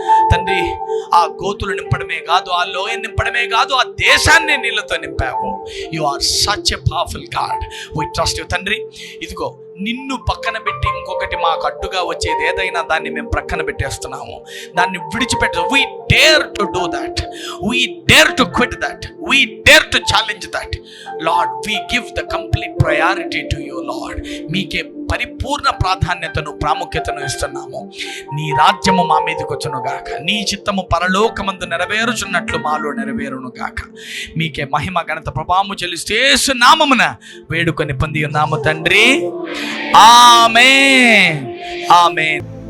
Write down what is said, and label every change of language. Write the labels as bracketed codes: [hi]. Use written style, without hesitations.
[te] తండ్రి, ఆ గోతులు నింపడమే కాదు, ఆ లోయ నింపడమే కాదు, ఆ దేశాన్నే నీళ్లతో నింపావు. [en] You are such a powerful God, we trust you. [te] తండ్రి, ఇదిగో నిన్ను పక్కన పెట్టి ఇంకొకటి మాకు అడ్డుగా వచ్చేది ఏదైనా దాన్ని మేము ప్రక్కన పెట్టేస్తున్నాము, దాన్ని విడిచిపెట్టు. [en] We dare to do that, we dare to quit that, we dare to challenge that. Lord, we give the complete priority to you, Lord. [te] మీకే పరిపూర్ణ ప్రాధాన్యతను, ప్రాముఖ్యతను ఇస్తున్నాము. నీ రాజ్యము మా మీదకి వచ్చును గాక, నీ చిత్తము పరలోకమందు నెరవేరుచున్నట్లు మాలో నెరవేరును గాక. మీకే మహిమ, ఘనత, ప్రభావము చెల్లిస్తూ యేసు నామమున వేడుకొని పొంది ఉన్నాము తండ్రి. ఆమేన్, ఆమేన్.